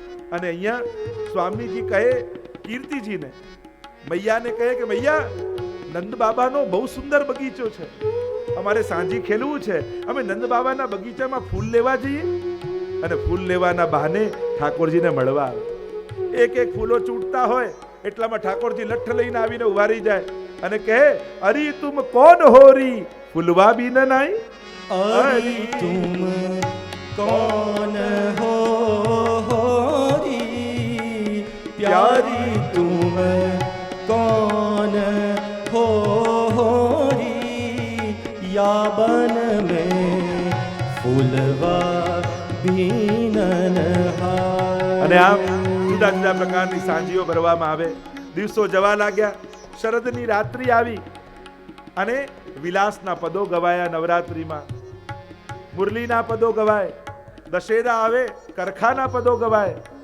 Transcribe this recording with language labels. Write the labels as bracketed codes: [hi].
[gu] અને અહીંયા સ્વામીજી કહે કીર્તિજીને, મૈયાને કહે કે મૈયા, નંદ બાબાનો બહુ સુંદર બગીચો છે, અમારે સાંજી ખેલવું છે, અમે નંદ બાબાના બગીચામાં ફૂલ લેવા જઈએ. અને ફૂલ લેવાના બહાને ઠાકોરજીને મળવા આવે. એક એક ફૂલો ચૂંટતા હોય એટલામાં ઠાકોરજી લઠ્ઠ લઈને આવીને ઉભા રહી જાય અને કહે [hi] અરી તુમ કોણ હોરી ફૂલવા બી ન નાઈ. अरि तुम कौन हो होरी, प्यारी तुम कौन हो होरी, याबन में फूलवा बीनन हारी. [gu] અને આમ જુદા જુદા પ્રકારની સાંજીઓ ભરવામાં આવે. દિવસો જવા લાગ્યા, શરદની રાત્રિ આવી અને વિલાસના પદો ગવાયા. નવરાત્રિમાં મુરલીના પદો ગવાય, દશેરા આવે કરખાના પદો ગવાય.